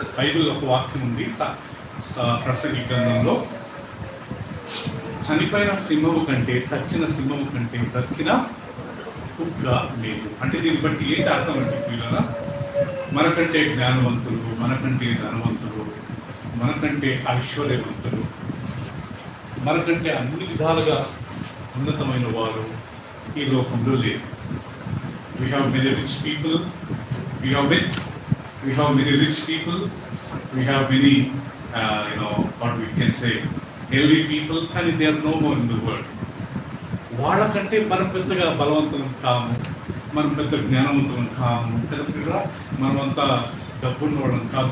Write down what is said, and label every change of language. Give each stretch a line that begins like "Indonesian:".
Telugu: Bible ఒక వాక్యం ఉంది ప్రసంగి గ్రంథంలో, చనిపోయిన సింహము కంటే, చచ్చిన సింహము కంటే బ్రతికిన కుక్క మేలు. అంటే దీన్ని బట్టి ఏంటి అర్థం అంటే పిల్లల, మనకంటే జ్ఞానవంతులు, మనకంటే ధనవంతులు, మనకంటే ఐశ్వర్యవంతులు, మనకంటే అన్ని విధాలుగా ఉన్నతమైన వారు ఈ లోకంలో లేరు.
English: We have many rich people. We have many rich people. We have many, what we can say, healthy people, and they are no more in the world.
Telugu: వాళ్ళకంటే మనం పెద్దగా బలవంతులం కాము, మనం పెద్ద జ్ఞానవంతులం కాము కదా, మనమంతా డబ్బున్న వాళ్ళం కాదు.